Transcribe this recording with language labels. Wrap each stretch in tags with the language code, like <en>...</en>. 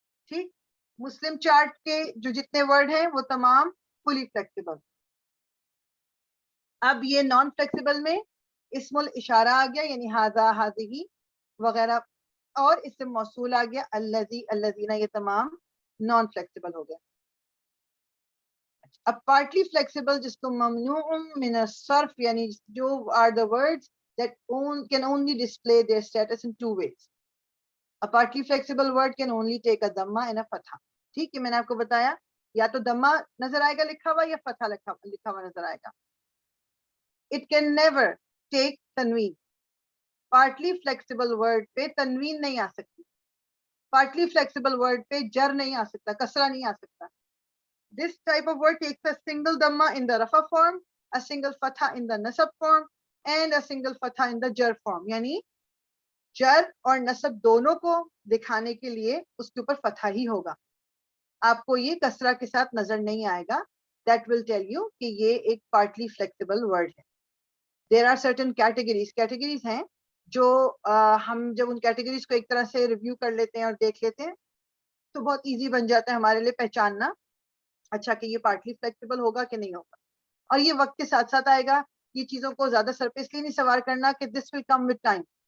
<ur>ٹھیک، مسلم چارٹ کے جو جتنے ورڈ ہیں وہ تمام فلی فلیکسیبل. اب یہ نان فلیکسیبل میں اسم الاشارہ آ گیا یعنی ہاذا، ہاذہی وغیرہ، اور اسم موصول آ گیا الذی، الذین، یہ تمام نان فلیکسیبل ہو گیا. اب پارٹلی فلیکسیبل جس کو ممنوع من الصرف یعنی جو</ur> <en>are the words that can only display their status in two ways. A partly flexible word can only take a dhamma and a fatha.</en> <ur>ٹھیک ہے، میں نے آپ کو بتایا یا تو دھما نظر آئے گا لکھا ہوا یا فتح لکھا ہوا نظر آئے گا.</ur> <en>It can never take تنوین.</en> <ur>Partly flexible word پہ تنوین نہیں آ سکتی، پارٹلی فلیکسیبل ورڈ پہ جر نہیں آ سکتا، کسرہ نہیں آ سکتا.</ur> <en>This type of word takes a single dhamma in the rafa form, a single fatha in the nasab form, and a single fatha in the jar form.</en> <ur>یعنی جر اور نصب دونوں کو دکھانے کے لیے اس کے اوپر فتح ہی ہوگا، آپ کو یہ کسرہ کے ساتھ نظر نہیں آئے گا.</ur> <en>That will tell you</en> <ur>کہ یہ ایک</ur> <en>partly flexible word ہے. There are certain categories</en> <ur>ہیں جو ہم جب ان categories کو ایک طرح سے ریویو کر لیتے ہیں اور دیکھ لیتے ہیں تو بہت ایزی بن جاتا ہے ہمارے لیے پہچاننا اچھا کہ یہ پارٹلی فلیکسیبل ہوگا کہ نہیں ہوگا. اور یہ وقت کے ساتھ ساتھ آئے گا. یہ چیزوں کو زیادہ سر پہ اس لیے نہیں سوار کرنا کہ</ur> <en>This will come with time.</en>